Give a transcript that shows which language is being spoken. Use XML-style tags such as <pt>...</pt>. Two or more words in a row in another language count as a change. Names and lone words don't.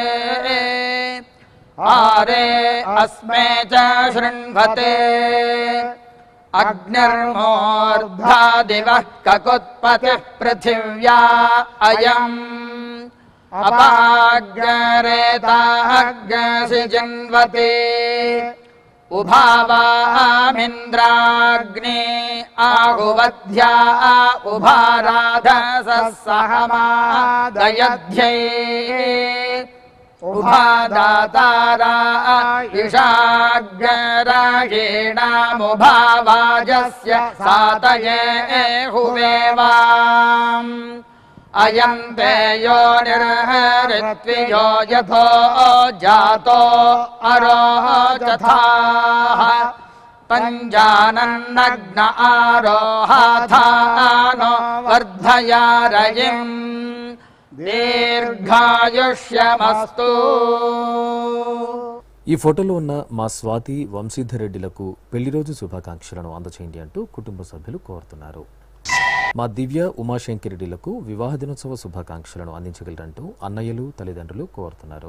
<sa>ఆరే అస్మే చ శృణ్వతే అగ్నిర్మోర్ధ్వా దివః కకుత్పతిః పృథివ్యా అయం అపాగ్రేతాగ్సి జన్వతే उभावामिन्द्राग्ने आहुवध्या उभाराधसः सहमादयध्यै उभादातारा इषाग्रायेणामुभावाजस्य सातये हुवेवाम् अयन्ते यो निर्हरित्वियो यथो जातो अरोचथाः पञ्जानन्नग्न आरोहाथानो वर्धया रयिम् దీర్ఘాయుష్యమస్తు.</sa> <te>ఈ ఫోటోలో ఉన్న మా స్వాతి వంశీధర్ రెడ్డిలకు పెళ్లి రోజు శుభాకాంక్షలను అందచేయండి అంటూ కుటుంబ సభ్యులు కోరుతున్నారు. మా దివ్య ఉమాశంకర్ రెడ్డిలకు వివాహ దినోత్సవ శుభాకాంక్షలను అందించగలరంటూ అన్నయ్యలు తల్లిదండ్రులు కోరుతున్నారు.</te>